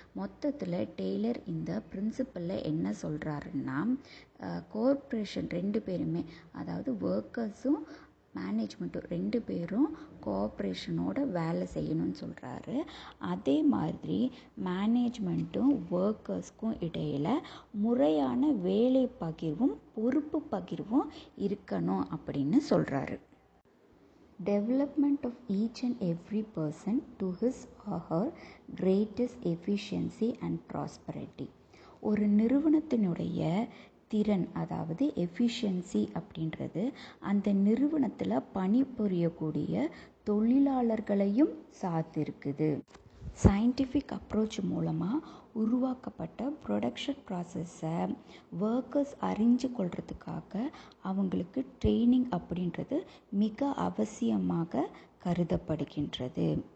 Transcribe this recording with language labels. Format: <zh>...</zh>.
<ta>மொத்தத்தில் டெய்லர் இந்த பிரின்சிபலில் என்ன சொல்கிறாருன்னா, கோஆப்ரேஷன் 2 பேருமே, அதாவது ஒர்க்கர்ஸும் மேனேஜ்மெண்ட்டும் 2 பேரும் கோஆப்ரேஷனோட வேலை செய்யணும்னு சொல்கிறாரு. அதே மாதிரி மேனேஜ்மெண்ட்டும் ஒர்க்கர்ஸ்க்கும் இடையில் முறையான வேலை பகிர்வும் பொறுப்பு பகிர்வும் இருக்கணும் அப்படின்னு சொல்கிறாரு.</ta> <en>Development of each and every person to his or her greatest efficiency and prosperity.</en> <ta>ஒரு நிறுவனத்தினுடைய திறன், அதாவது எஃபிஷியன்சி அப்படின்றது அந்த நிறுவனத்தில் பணிபுரியக்கூடிய தொழிலாளர்களையும் சார்ந்திருக்குது. சயின்டிஃபிக் அப்ரோச் மூலமாக உருவாக்கப்பட்ட ப்ரொடக்ஷன் ப்ராசஸை ஒர்க்கர்ஸ் அறிஞ்சு கொள்றதுக்காக அவங்களுக்கு ட்ரெயினிங் அப்படின்றது மிக அவசியமாக கருதப்படுகின்றது.</ta>